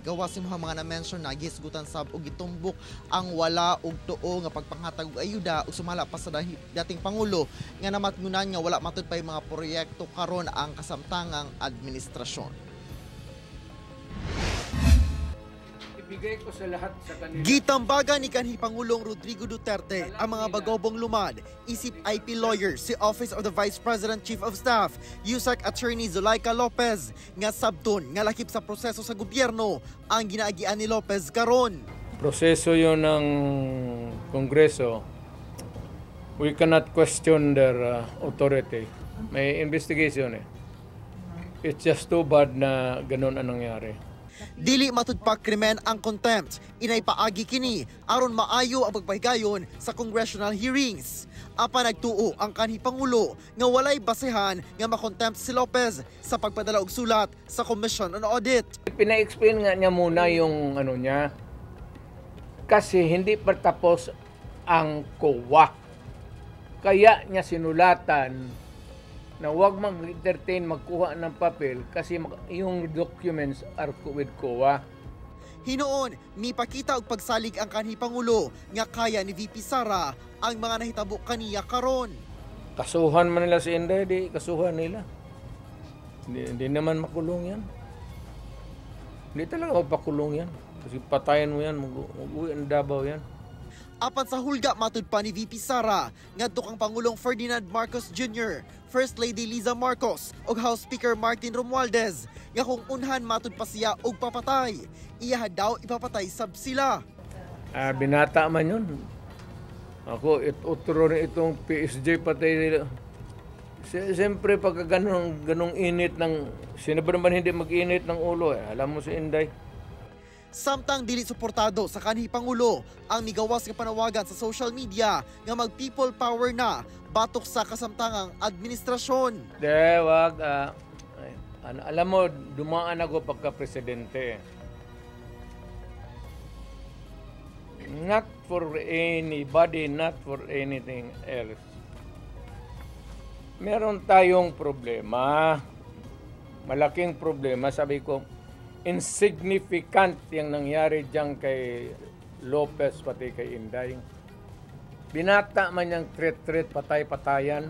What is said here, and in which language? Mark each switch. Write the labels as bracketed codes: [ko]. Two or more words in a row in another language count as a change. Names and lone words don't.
[ceb] Gawas si mga na-mention na gisgutan sab og gitumbok ang wala og tuo nga pagpanghatag og ayuda ug sumala pa sa dating pangulo nga namatngunan nga wala matud pay mga proyekto karon ang kasamtangang administrasyon. [tl] Ibigay ko sa lahat sa kanila. [ceb] Gitambagan ni kanhi Pangulong Rodrigo Duterte ang mga bagobong lumad, isip IP lawyer si Office of the Vice President Chief of Staff, USAC Attorney Zulaika Lopez, nga sabton nga lakip sa proseso sa gobyerno ang ginaagian ni Lopez karon. [tl] Proseso yun ng Kongreso. [en] We cannot question their authority. [tl] May investigation eh. [en] It's just too bad [tl] na ganun ang nangyari. [ceb] Dili matud pa krimen ang contempt, inay paagi kini aron maayo ang pagpahigayon sa [en] congressional hearings. [ceb] Apa nagtuo ang kanhi Pangulo nga walay basehan nga makontempt si Lopez sa pagpadala og sulat sa Commission on Audit. [tl] Pina-explain nga niya muna yung ano niya kasi hindi pa tapos ang COA. Kaya niya sinulatan na huwag mag-entertain, magkuha ng papel kasi yung [en] documents are with COA. [ceb] Hinoon, mipakita og pagsalig ang kanhi Pangulo nga kaya ni VP Sara ang mga nahitabo kaniya karon. Kasuhan man nila si Inday, di kasuhan nila. [tl] Hindi naman makulong yan. Hindi talaga mapakulong yan. Kasi patayan mo yan, mag-uwi ang Davao yan. [ceb] Apan sa hulga matud pa ni VP Sara, ngadto kang Pangulong Ferdinand Marcos Jr., First Lady Liza Marcos ug House Speaker Martin Romualdez nga kung unhan matud pa siya og papatay, iya daw ipapatay sab sila. [tl] Binata man yun. Ako, utro rin itong PSG patay nila. Siyempre pagka ganong init ng, sino ba naman hindi mag-init ng ulo alam mo si Inday. [ceb] Samtang dili suportado sa kanhi Pangulo ang migawas nga panawagan sa [en] social media [ceb] nga mag- [en] people power [ceb] na batok sa kasamtangang administrasyon. [tl] Wag. Alam mo, dumaan ako pagka-presidente. [en] Not for anybody, not for anything else. [tl] Meron tayong problema. Malaking problema. Sabi ko, insignificant yung nangyari dyan kay Lopez pati kay Inday. Binata man yung threat, patay-patayan.